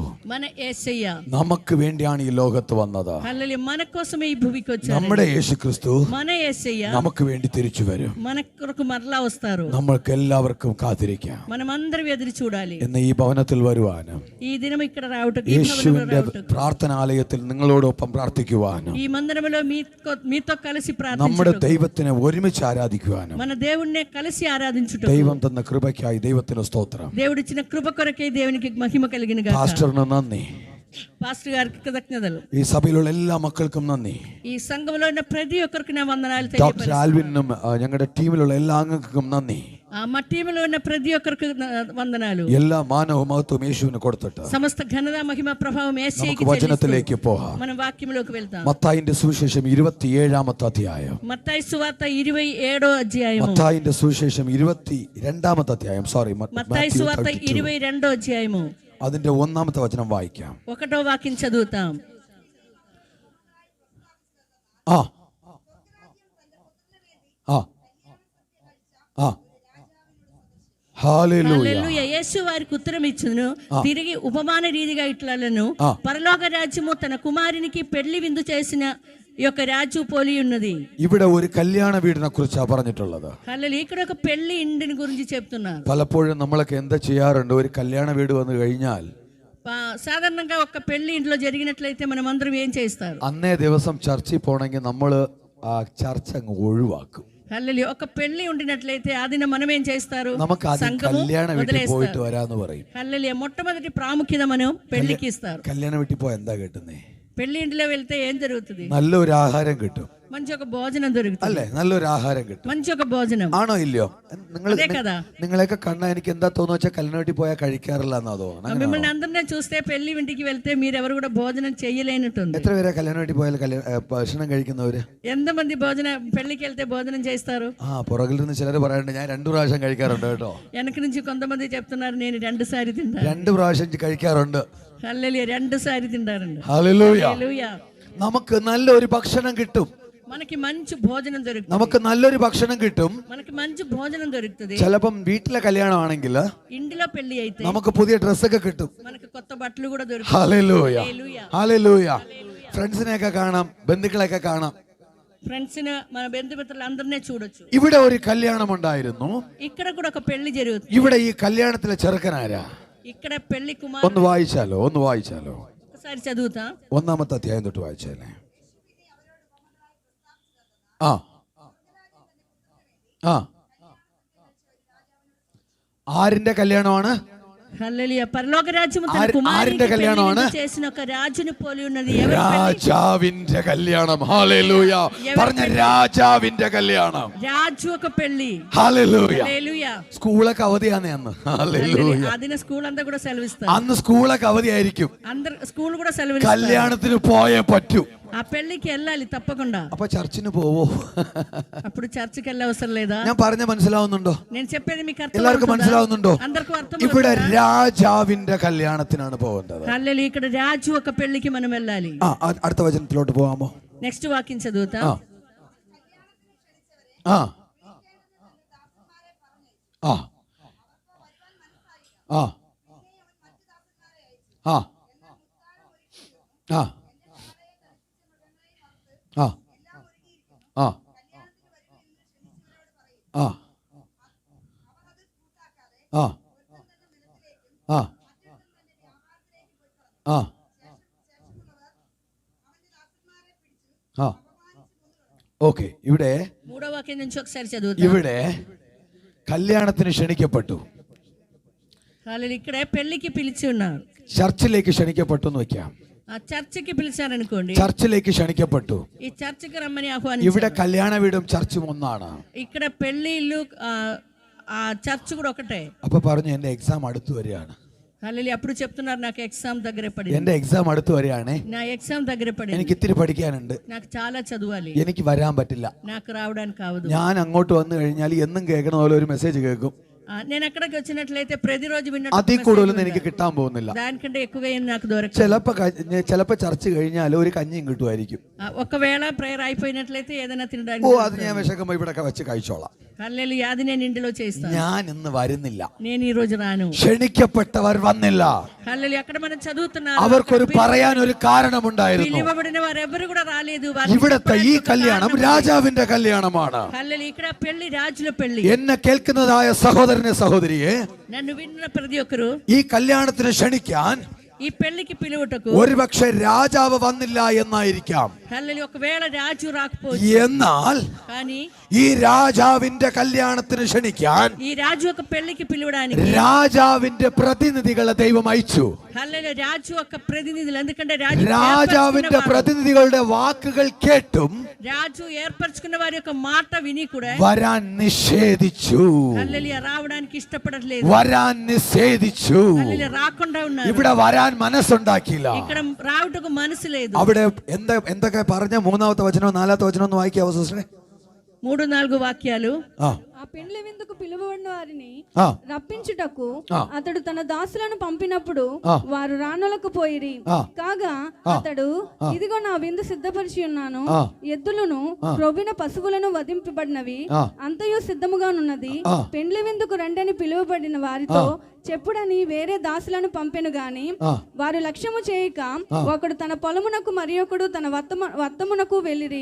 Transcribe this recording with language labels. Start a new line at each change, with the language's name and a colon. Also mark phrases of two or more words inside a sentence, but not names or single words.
Telugu: మన యేసయ్య
Malayalam: നമുക്ക് വേണ്ടിയാണ് ഈ ലോകത്ത് വന്നത്.
Telugu: హల్లెలూయా, మన కోసమే ఈ భూమికి వచ్చారు.
Malayalam: നമ്മുടെ യേശു ക്രിസ്തു
Telugu: మన యేసయ్య
Malayalam: നമുക്ക് വേണ്ടി തിരിച്ചു വരും.
Telugu: మన కొరకు మరలా వస్తారు.
Malayalam: നമ്മൾക്ക് എല്ലാവർക്കും കാത്തിരിക്കാം.
Telugu: మనమందరం ఎదురు చూడాలి.
Malayalam: എന്ന് ഈ ഭവനത്തിൽ വരുവാനും
Telugu: ఈ దినం ఇక్కడ రావటం, ఈ
Malayalam: യേശുവിന്റെ
Telugu: భవనంలో రావటం,
Malayalam: പ്രാർത്ഥനാലയത്തിൽ നിങ്ങളോടൊപ്പം പ്രാർത്ഥിക്കുവാനും
Telugu: ఈ మందిరములో మీతో కలిసి
Malayalam: നമ്മുടെ
Telugu: ప్రార్థించటం,
Malayalam: ദൈവത്തിനെ ഒരുമിച്ച് ആരാധിക്കുവാനും
Telugu: మన దేవుణ్ణే కలిసి ఆరాధించుట,
Malayalam: ദൈവം തന്ന കൃപയ്ക്കായി ദൈവത്തിന് സ്തോത്രം.
Telugu: దేవుడిచ్చిన కృప కొరకే దేవునికి మహిమ కలిగిన గాక.
Malayalam: പാസ്റ്ററിന് നന്ദി.
Telugu: పాస్టర్ గారికి కృతజ్ఞతలు.
Malayalam: ഈ సభയിലുള്ള എല്ലാ മക്കൾക്കും നന്ദി.
Telugu: ఈ సంఘములో ఉన్న ప్రతి ఒక్కరికి నా వందనాలు
Malayalam: ഡോക്ടർ
Telugu: తెలియపరుస్తున్నాను.
Malayalam: ആൽവിനും ഞങ്ങളുടെ ടീമിലുള്ള എല്ലാ അംഗങ്ങൾക്കും നന്ദി.
Telugu: మా టీములో ఉన్న ప్రతి ఒక్కరికి వందనాలు.
Malayalam: എല്ലാ മാനവും മഹത്വവും യേശുവിന് കൊടുത്തിട്ട്
Telugu: సమస్త ఘనత మహిమ ప్రభావం యేసయ్యకి
Malayalam: നമുക്ക് വചനത്തിലേക്ക് പോകാം.
Telugu: మనం వాక్యంలోకి వెళ్తాం.
Malayalam: മത്തായിന്റെ സുവിശേഷം 27-ാമത്തെ അധ്യായം.
Telugu: మత్తయి సువార్త 27వ అధ్యాయం.
Malayalam: മത്തായിന്റെ സുവിശേഷം 22-ാമത്തെ അധ്യായം. സോറി,
Telugu: మత్తయి సువార్త 22వ అధ్యాయము.
Malayalam: അതിന്റെ 1-ാമത്തെ വചനം വായിക്കാം.
Telugu: 1వ వాక్యం చదువుతాం. ആ ആ ആ హల్లెలూయా. హల్లెలూయా. యేసు వారికి ఉత్తరం ఇచ్చును, తిరిగి ఉపమాన రీతిగా ఇట్లను, పరలోక రాజ్యము తన కుమారునికి పెళ్లి విందు చేసిన ఈ యొక్క రాజు పోలి ఉన్నది.
Malayalam: ഇവിടെ ഒരു കല്യാണ വീടിനെ കുറിച്ചാണ് പറഞ്ഞിട്ടുള്ളത്.
Telugu: హల్లెలూయా. ఇక్కడ ఒక పెళ్లి ఇంటిని గురించి చెప్తున్నారు.
Malayalam: പലപ്പോഴും നമ്മളൊക്കെ എന്താ ചെയ്യാറുണ്ട്, ഒരു കല്യാണ വീട് വന്നു കഴിഞ്ഞാൽ
Telugu: సాధారణంగా ఒక పెళ్లి ఇంట్లో జరిగినట్లయితే మనం అందరం ఏం చేస్తారు?
Malayalam: അന്നേ ദിവസം ചർച്ചിൽ പോണെങ്കിൽ നമ്മൾ ആ ചർച്ച അങ്ങ് ഒഴിവാക്കും.
Telugu: హల్లెలూయా. ఒక పెళ్లి ఉండినట్లయితే ఆ దినం మనం ఏం చేస్తారు?
Malayalam: നമുക്ക് ആദ്യം കല്യാണ വീട്ടിൽ പോയിട്ട് വരാന്ന് പറയും.
Telugu: హల్లెలూయా. మొట్టమొదటి ప్రాముఖ్యత మనం పెళ్లికి ఇస్తారు.
Malayalam: കല്യാണ വീട്ടിൽ പോയാൽ എന്താ കിട്ടുന്നേ?
Telugu: పెళ్లి ఇంటిలో వెళ్తే ఏం జరుగుతుంది?
Malayalam: നല്ലൊരു ആഹാരം കിട്ടും,
Telugu: మంచి ఒక భోజనం దొరుకుతుంది.
Malayalam: അല്ലേ? നല്ലൊരു ആഹാരം കിട്ടും,
Telugu: మంచి ఒక భోజనం.
Malayalam: ആണോ ഇല്ലയോ?
Telugu: అదే కదా.
Malayalam: നിങ്ങളെയൊക്കെ കണ്ടാ എനിക്ക് എന്താ തോന്നുന്നു വെച്ചാൽ കല്യാണ വീട്ടിൽ പോയാൽ കഴിക്കാറില്ല എന്നാ തോന്നുന്നു.
Telugu: మిమ్మల్ని అందరినీ చూస్తే పెళ్లి ఇంటికి వెళ్తే మీరెవరు కూడా భోజనం చేయలేనట్టుంది.
Malayalam: എത്ര പേരാ കല്യാണ വീട്ടിൽ പോയാൽ ഭക്ഷണം കഴിക്കുന്നവര്?
Telugu: ఎంతమంది పెళ్లికి వెళ్తే భోజనం చేస్తారు?
Malayalam: പുറകിൽ നിന്ന് ചിലർ പറയാറുണ്ട്, ഞാൻ 2 പ്രാവശ്യം കഴിക്കാറുണ്ട് കേട്ടോ.
Telugu: వెనక నుంచి కొంతమంది చెప్తున్నారు, నేను 2 సారి తింటాను.
Malayalam: 2 പ്രാവശ്യം കഴിക്കാറുണ്ട്.
Telugu: హల్లెలూయా. 2 సారి తింటారండి.
Malayalam: ഹല്ലേലൂയ.
Telugu: హల్లెలూయా.
Malayalam: നമുക്ക് നല്ലൊരു ഭക്ഷണം കിട്ടും,
Telugu: మనకి మంచి భోజనం దొరుకుతుంది.
Malayalam: നമുക്ക് നല്ലൊരു ഭക്ഷണം കിട്ടും.
Telugu: మనకి మంచి భోజనం దొరుకుతుంది.
Malayalam: ചിലപ്പം വീട്ടിലെ കല്യാണമാണെങ്കിൽ
Telugu: ఇంటిలో పెళ్లి అయితే
Malayalam: നമുക്ക് പുതിയ ഡ്രസ്സൊക്കെ കിട്ടും.
Telugu: మనకి కొత్త బట్టలు కూడా దొరుకుతాయి.
Malayalam: ഹല്ലേലൂയ.
Telugu: హల్లెలూయా.
Malayalam: ഹല്ലേലൂയ. ഫ്രണ്ട്സിനെയൊക്കെ കാണാം, ബന്ധുക്കളെയൊക്കെ കാണാം.
Telugu: ఫ్రెండ్స్ మన బంధుమిత్రులు అందరినీ చూడొచ్చు.
Malayalam: ഇവിടെ ഒരു കല്യാണം ഉണ്ടായിരുന്നു.
Telugu: ఇక్కడ కూడా ఒక పెళ్లి జరుగుతుంది.
Malayalam: ഇവിടെ ഈ കല്യാണത്തിലെ ചെറുക്കനാരാ?
Telugu: ఇక్కడ పెళ్లి కుమార్.
Malayalam: ഒന്ന് വായിച്ചാലോ?
Telugu: ఒకసారి చదువుతా.
Malayalam: 1-ാമത്തെ അധ്യായം തൊട്ട് വായിച്ചാലേ. ആ ആ ആരിന്റെ കല്യാണമാണ്?
Telugu: హల్లెలూయా. పరలోక రాజ్యము తన
Malayalam: ആരിന്റെ
Telugu: కుమారునికి
Malayalam: കല്യാണമാണ്?
Telugu: పెళ్లి చేసిన ఒక రాజుని పోలి ఉన్నది.
Malayalam: രാജാവിന്റെ കല്യാണം. ഹല്ലേലൂയ. പറഞ്ഞ രാജാവിന്റെ കല്യാണം.
Telugu: రాజు ఒక పెళ్లి.
Malayalam: ഹല്ലേലൂയ.
Telugu: హల్లెలూయా.
Malayalam: സ്കൂളൊക്കെ അവധിയാന്നേ അന്ന്. ഹല്ലേലൂയ.
Telugu: ఆ దిన స్కూల్ అంతా కూడా సెలవిస్తారు.
Malayalam: അന്ന് സ്കൂളൊക്കെ അവധിയായിരിക്കും.
Telugu: అందరు స్కూల్ కూడా సెలవిస్తారు.
Malayalam: കല്യാണത്തിന് പോയേ പറ്റൂ.
Telugu: ఆ పెళ్లికి వెళ్ళాలి తప్పకుండా.
Malayalam: അപ്പൊ ചർച്ചിന് പോവോ?
Telugu: అప్పుడు చర్చికి వెళ్ళే అవసరం లేదా?
Malayalam: ഞാൻ പറഞ്ഞ മനസ്സിലാവുന്നുണ്ടോ?
Telugu: నేను చెప్పేది మీకు
Malayalam: എല്ലാവർക്കും മനസ്സിലാവുന്നുണ്ടോ?
Telugu: అందరికీ అర్థం.
Malayalam: ഇവിടെ രാജാവിന്റെ കല്യാണത്തിനാണ് പോകേണ്ടത്.
Telugu: హల్లెలూయా. ఇక్కడ రాజు ఒక పెళ్లికి మనం వెళ్ళాలి.
Malayalam: അടുത്ത വചനത്തിലോട്ട് പോകാമോ?
Telugu: నెక్స్ట్ వాక్యం చదువుతా. ആ ആ ആ ആ ആ ആ ആ ആ ആ ആ ആ ആ ഓക്കെ. ഇവിടെ 3వ వాక్యం నుంచి ఒకసారి చదువుతా.
Malayalam: ഇവിടെ കല്യാണത്തിന് ക്ഷണിക്കപ്പെട്ടു.
Telugu: హల్లెలూయా. ఇక్కడే పెళ్లికి పిలిచి ఉన్నారు.
Malayalam: ചർച്ചിലേക്ക് ക്ഷണിക്കപ്പെട്ടു എന്ന് വെക്കാം.
Telugu: ఆ చర్చికి పిలిచారనుకోండి.
Malayalam: ചർച്ചിലേക്ക് ക്ഷണിക്കപ്പെട്ടു.
Telugu: ఈ చర్చికి రమ్మని ఆహ్వానించారు.
Malayalam: ഇവിടെ కళ్యాణ വീടും ചർച്ചും ഒന്നാണ്.
Telugu: ఇక్కడ పెళ్లి ఇల్లు ఆ చర్చ్ కూడా ఒకటే.
Malayalam: അപ്പൊ പറഞ്ഞു എന്റെ എക്സാം അടുത്ത് വരികയാണ്.
Telugu: హల్లెలూయా. అప్పుడు చెప్తున్నారు, నాకు ఎగ్జామ్ దగ్గర పడింది.
Malayalam: എന്റെ എക്സാം അടുത്ത് വരികയാണേ,
Telugu: నా ఎగ్జామ్ దగ్గర పడింది.
Malayalam: എനിക്ക് ഇത്തിരി പഠിക്കാനുണ്ട്,
Telugu: నాకు చాలా చదవాలి,
Malayalam: എനിക്ക് വരാൻ പറ്റില്ല.
Telugu: నాకు రావడానికి కావదు.
Malayalam: ഞാൻ അങ്ങോട്ട് വന്നു കഴിഞ്ഞാൽ എന്നും കേൾക്കണ പോലെ ഒരു മെസ്സേജ് കേൾക്കും.
Telugu: నేను అక్కడికి వచ్చినట్లయితే ప్రతిరోజు
Malayalam: അതിൽ കൂടുതലൊന്നും എനിക്ക് കിട്ടാൻ പോകുന്നില്ല.
Telugu: దానికంటే ఎక్కువగా ఏం నాకు దొరకదు.
Malayalam: ചിലപ്പോ ചർച്ച കഴിഞ്ഞാൽ ഒരു കഞ്ഞിയും കിട്ടുമായിരിക്കും.
Telugu: ఒకవేళ ప్రేయర్ అయిపోయినట్లయితే ఏదైనా తినడానికి
Malayalam: അത് ഞാൻ വിശക്കുമ്പോ ഇവിടെ വെച്ച് കഴിച്ചോളാം.
Telugu: హల్లెలూయా, అది నేను ఇంటిలో చేస్తాను.
Malayalam: ഞാൻ ഇന്ന് വരുന്നില്ല.
Telugu: నేను ఈ రోజు రాను.
Malayalam: ക്ഷണിക്കപ്പെട്ടവർ വന്നില്ല.
Telugu: హల్లెలూయా, అక్కడ మనం చదువుతున్నాం
Malayalam: അവർക്കൊരു പറയാൻ ഒരു കാരണമുണ്ടായിരുന്നു.
Telugu: పిలువబడిన వారు ఎవరు కూడా రాలేదు.
Malayalam: ഇവിടത്തെ ഈ കല്യാണം രാജാവിന്റെ കല്യാണമാണ്.
Telugu: హల్లెలూయా, ఇక్కడ పెళ్లి రాజుల పెళ్లి.
Malayalam: എന്നെ കേൾക്കുന്നതായ സഹോദരനെ സഹോദരിയെ,
Telugu: నన్ను విన్న ప్రతి ఒక్కరు
Malayalam: ഈ കല്യാണത്തിന് ക്ഷണിക്കാൻ
Telugu: ఈ పెళ్లికి పిలువటకు
Malayalam: ഒരുപക്ഷെ രാജാവ് വന്നില്ല എന്നായിരിക്കാം.
Telugu: హల్లెలూయా, ఒకవేళ రాజు రాకపోవచ్చు.
Malayalam: എന്നാൽ
Telugu: కానీ
Malayalam: ഈ രാജാവിന്റെ കല്യാണത്തിന് ക്ഷണിക്കാൻ
Telugu: ఈ రాజు యొక్క పెళ్లికి పిలవడానికి
Malayalam: രാജാവിന്റെ പ്രതിനിധികളെ ദൈവം അയച്ചു.
Telugu: హల్లెలూయా, రాజు యొక్క ప్రతినిధులు, ఎందుకంటే
Malayalam: രാജാവിന്റെ പ്രതിനിധികളുടെ വാക്കുകൾ കേട്ടും
Telugu: రాజు ఏర్పరచుకున్న వారి యొక్క మాట విని కూడా
Malayalam: വരാൻ നിഷേധിച്ചു.
Telugu: హల్లెలూయా, రావడానికి ఇష్టపడట్లేదు.
Malayalam: വരാൻ നിഷേധിച്ചു.
Telugu: హల్లెలూయా, రాకుండా ఉన్నారు.
Malayalam: ഇവിടെ വരാൻ മനസ്സുണ്ടാക്കിയില്ല.
Telugu: ఇక్కడ రావటకు మనసు లేదు.
Malayalam: അവിടെ എന്തൊക്കെ പറഞ്ഞ 3ാമത്തെ വചനവും 4ാമത്തെ വചനവും ഒന്ന് വായിക്കാവോ സിസ്റ്ററെ?
Telugu: 3-4 వాక్యాలు. ఆ పెండ్లి విందుకు పిలువబడిన వారిని రప్పించుటకు అతడు తన దాసులను పంపినప్పుడు వారు రానులకు పోయిరి. కాగా అతడు, ఇదిగో నా విందు సిద్ధపరిచి ఉన్నాను, ఎద్దులను క్రొవ్విన పశువులను వధింపబడినవి అంతయు సిద్ధముగానున్నది, పెండ్లి విందుకు రండని పిలువబడిన వారితో చెప్పుడని వేరే దాసులను పంపెను గాని వారు లక్ష్యము చేయక ఒకడు తన పొలమునకు మరి ఒకడు తన వత్తమునకు వెళ్ళిరి.